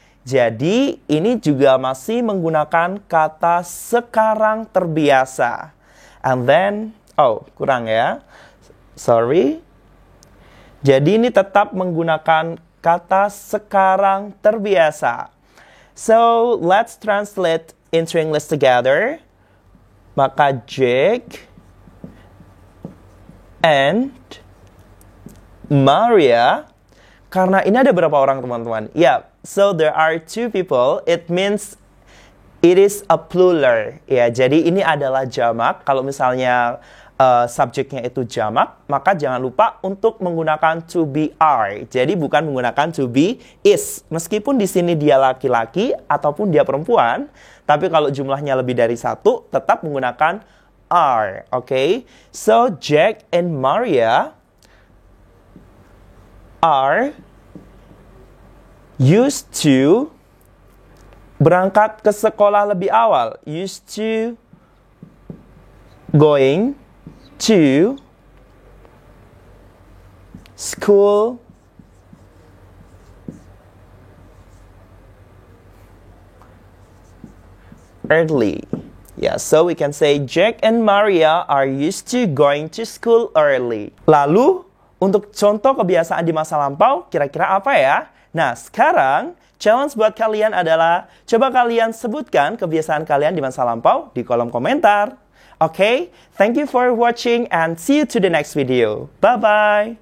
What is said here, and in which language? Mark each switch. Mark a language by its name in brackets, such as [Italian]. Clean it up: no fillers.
[Indonesian] Jadi ini juga masih menggunakan kata sekarang terbiasa. [English] And then, oh [Indonesian] kurang ya, [English] sorry. [Indonesian] Jadi ini tetap menggunakan kata sekarang terbiasa. [English] So, let's translate into English together. [Indonesian] Maka Jake and Maria. Karena ini ada berapa orang teman-teman? [English] Yeah, so there are two people. It means it is a plural. [Indonesian] Ya, jadi ini adalah jamak. Kalau misalnya subjeknya itu jamak, maka jangan lupa untuk menggunakan to be are. Jadi bukan menggunakan to be is. Meskipun di sini dia laki-laki ataupun dia perempuan, tapi kalau jumlahnya lebih dari satu, tetap menggunakan are. [English] Okay? So Jack and Maria are used to [Indonesian] berangkat ke sekolah lebih awal. [English] Used to going to school early. Yeah, so we can say Jack and Maria are used to going to school early. [Indonesian] Lalu, untuk contoh kebiasaan di masa lampau, kira-kira apa ya? Nah, sekarang challenge buat kalian adalah coba kalian sebutkan kebiasaan kalian di masa lampau di kolom komentar. [English] Okay, thank you for watching and see you to the next video. Bye-bye.